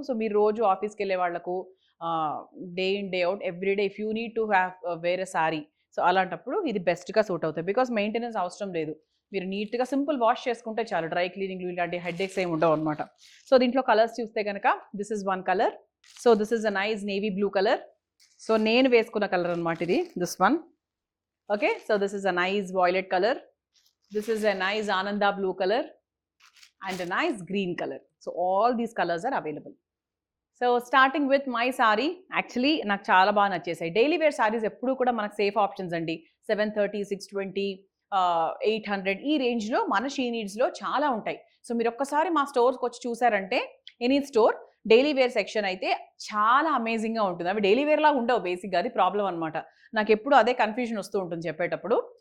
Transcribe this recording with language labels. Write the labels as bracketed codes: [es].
[te] So మీరు రోజు ఆఫీస్కి వెళ్ళే వాళ్ళకు [en] day in day out everyday if you need to have [te] వేరే సారీ, సో అలాంటప్పుడు ఇది బెస్ట్గా సూట్ అవుతుంది. బికాస్ మెయింటెనెన్స్ అవసరం లేదు. మీరు నీట్గా సింపుల్ వాష్ చేసుకుంటే చాలు. డ్రై క్లీనింగ్లు ఇలాంటి హెడ్ఏక్స్ ఏమి ఉండవు అనమాట. సో దీంట్లో కలర్స్ చూస్తే కనుక [en] This is one colour. So this is a nice navy blue colour. So [te] నేను వేసుకున్న కలర్ అనమాట ఇది, [en] This one. Okay, so this is a nice violet colour. This is a nice Ananda blue color and a nice green color. So all these colors are available. So starting with my saree, actually [te] నాకు చాలా బాగా నచ్చేసాయి. Daily wear saris ఎప్పుడు కూడా మనకు safe options అండి. 730, 620, 800 ఈ రేంజ్లో మన షీ నీడ్స్లో చాలా ఉంటాయి. సో మీరు ఒక్కసారి మా స్టోర్స్కి వచ్చి చూసారంటే, any store daily wear section అయితే చాలా అమేజింగ్గా ఉంటుంది. అవి డైలీ వేర్ లాగా ఉండవు బేసిక్గా, అది ప్రాబ్లం అనమాట. నాకు ఎప్పుడు అదే కన్ఫ్యూజన్ వస్తూ ఉంటుంది చెప్పేటప్పుడు.